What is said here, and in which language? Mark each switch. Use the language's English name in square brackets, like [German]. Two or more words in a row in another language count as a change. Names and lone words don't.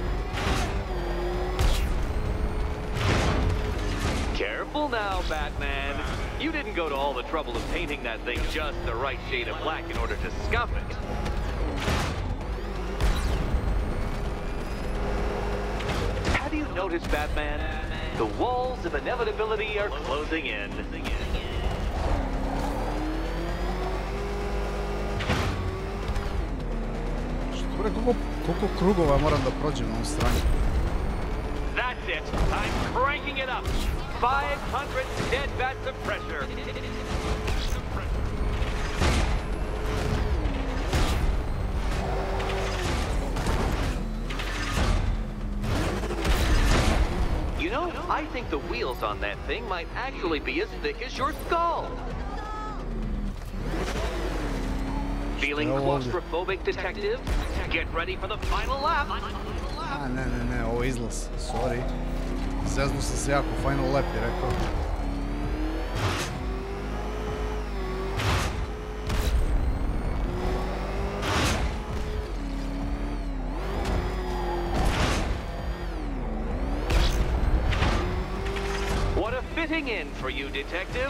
[English] Careful now, Batman. You didn't go to all the trouble of painting that thing just the right shade of black in order to scuff it. Have you noticed, Batman? The walls of inevitability are closing in. [Serbian] Što bre, koliko krugova moram da prođem na ovom strani? [English] That's it. I'm cranking it up. 500 dead vats of pressure. You know, I think the wheels on that thing might actually be as thick as your skull. Feeling claustrophobic, detective? Get ready for the final lap. A, [Serbian] ne, ovo je izlaz, sorry. Zeznu sam se jako, [English] final lap [Serbian] je rekao. [English] What a fitting in for you, detective.